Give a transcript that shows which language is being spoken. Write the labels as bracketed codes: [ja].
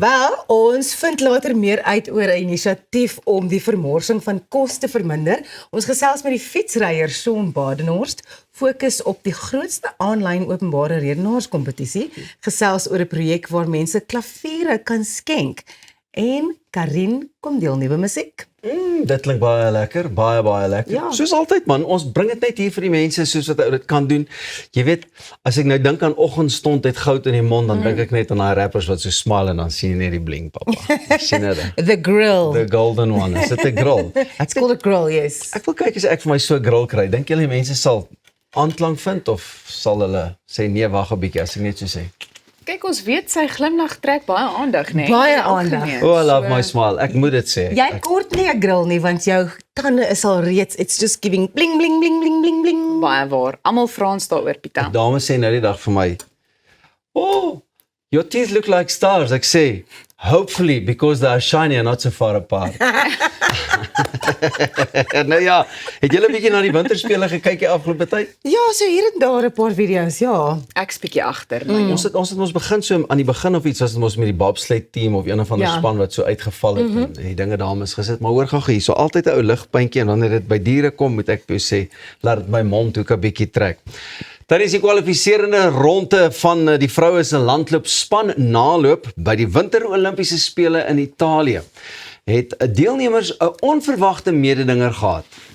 [af] Wel, ons vind later meer uit oor 'n inisiatief om die vermorsing van kos te verminder. Ons gesels met die fietsryer Shaun Badenhorst, fokus op die grootste aanlyn openbare redenaarskompetisie, gesels oor 'n projek waar mense klaviere kan skenk. En Karin kom deel nuwe musiek. Dit klink baie lekker, baie lekker. Ja. Soos altyd man, ons bring dit net hier vir die mense soos wat ou dit kan doen. Jy weet, as ek nou dink aan oggendstond het goud in die mond, dan dink ek net aan daai rappers wat so smile en dan sien jy net die bling, papa. Sien dit? [en] The grill. The golden one. [af] Is dit 'n grill? [en] It's called a grill, yes. [af] Ek wil kyk as ek vir my so 'n grill kry. Dink julle mense sal aanklank vind of sal hulle sê nee, wag 'n bietjie as ek net so sê? Kyk, ons weet sy glimlag trek baie aandag, né? Baie In die aandag. algemeen. [en] Oh, I love my smile. [af] Ek moet dit sê. Jy kort nie 'n grill nie, want jou tande is al reeds, [en] it's just giving bling, bling, bling, bling, bling, bling. [af] Baie waar. Almal vra ons daaroor, Pieter. Dames sê nou die dag vir my, [en] "Oh, your teeth look like stars." [af] Ek sê, [en] "Hopefully because they are shiny and not so far apart." [af] Nou ja, het julle 'n bietjie na die winterspele gekyk die afgelope tyd? Ja, so hier en daar 'n paar video's, ja. Ek's bietjie agter, maar Ons het ons begin so aan die begin of iets, was ons met die bobsled team of een of ander Ja. span wat so uitgeval het en die dinge dames gesit, maar hoor gou hier, so altyd 'n ou ligpuntjie en wanneer dit by diere kom, moet ek vir jou sê, laat dit my mond ook 'n bietjie trek. Tydens die kwalifiserende ronde van die vroue se landloopspan naloop by die Winter Olimpiese Spele in Italië, het deelnemers 'n onverwagte mededinger gehad.